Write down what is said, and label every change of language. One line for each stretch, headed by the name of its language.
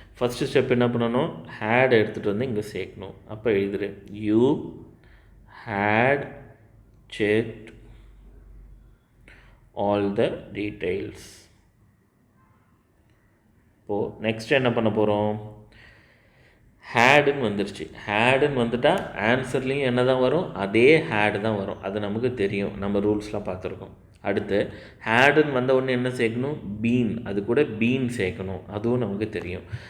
Tamil: First step என்ன பண்ணணும், had எடுத்துகிட்டு வந்து இங்கே சேர்க்கணும். அப்போ எழுதுரு,
English: you had checked all the details.
Tamil: இப்போது நெக்ஸ்ட் என்ன பண்ண போகிறோம், ஹேடுன்னு வந்துருச்சு. ஹேடுன்னு வந்துட்டால் ஆன்சர்லேயும் என்ன தான் வரும், அதே ஹேடு தான் வரும். அது நமக்கு தெரியும், நம்ம ரூல்ஸ்லாம் பார்த்துருக்கோம். அடுத்து ஹேடுன்னு வந்த உடனே என்ன சேர்க்கணும், பீன், அது கூட பீன் சேர்க்கணும், அதுவும் நமக்கு தெரியும்.